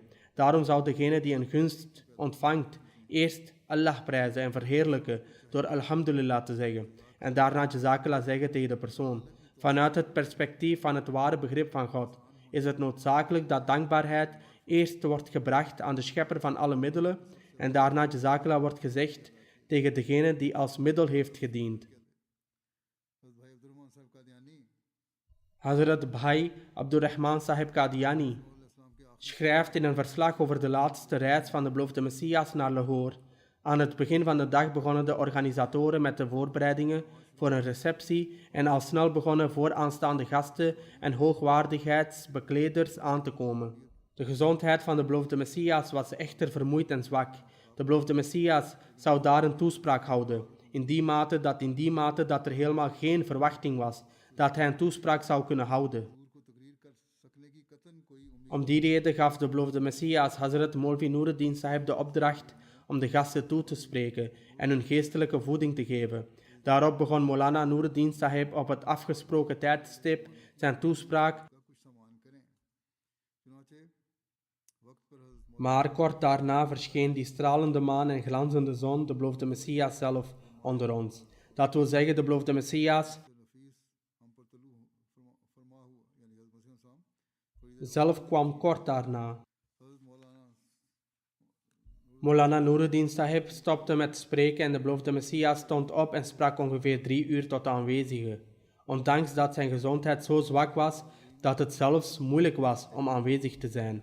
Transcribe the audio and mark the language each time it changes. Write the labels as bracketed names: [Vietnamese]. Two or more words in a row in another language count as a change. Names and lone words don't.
[Dutch] Daarom zou degene die een gunst ontvangt eerst Allah prijzen en verheerlijken door Alhamdulillah te zeggen en daarna Jazakallah zeggen tegen de persoon. Vanuit het perspectief van het ware begrip van God is het noodzakelijk dat dankbaarheid eerst wordt gebracht aan de schepper van alle middelen en daarna Jazakallah wordt gezegd tegen degene die als middel heeft gediend. [Urdu] हज़रत भाई अब्दुर्रहमान साहब का दियानी [Dutch] Hazrat Bhai Abdurrahman Sahib Qadiani schrijft in een verslag over de laatste reis van de beloofde Messias naar Lahore. Aan het begin van de dag begonnen de organisatoren met de voorbereidingen voor een receptie en al snel begonnen vooraanstaande gasten en hoogwaardigheidsbekleders aan te komen. De gezondheid van de beloofde Messias was echter vermoeid en zwak. De beloofde Messias zou daar een toespraak houden, in die mate dat er helemaal geen verwachting was dat hij een toespraak zou kunnen houden. [Urdu] को तकरीर कर सकने की कतन कोई उम्मीद [Dutch] Om die reden gaf de beloofde Messias Hazrat Maulvi Nuruddin Sahib de opdracht om de gasten toe te spreken en hun geestelijke voeding te geven. Daarop begon Maulana Nuruddin Sahib op het afgesproken tijdstip zijn toespraak, [Urdu] का कुछ सामान करें। चुनाचे वक्त पर हज़रत [Dutch] maar kort daarna verscheen die stralende maan en glanzende zon, de beloofde Messias zelf, onder ons. Dat wil zeggen, de beloofde Messias [Urdu] नफीस हम पर तलू फरमा हुआ यानी हज़रत मसीह साहब [Dutch] zelf kwam kort daarna. [Urdu] हज़रत मौलाना [Dutch] Maulana Nuruddin Sahib stopte met spreken en de beloofde Messias stond op en sprak ongeveer 3 uur tot de aanwezigen. Ondanks dat zijn gezondheid zo zwak was dat het zelfs moeilijk was om aanwezig te zijn.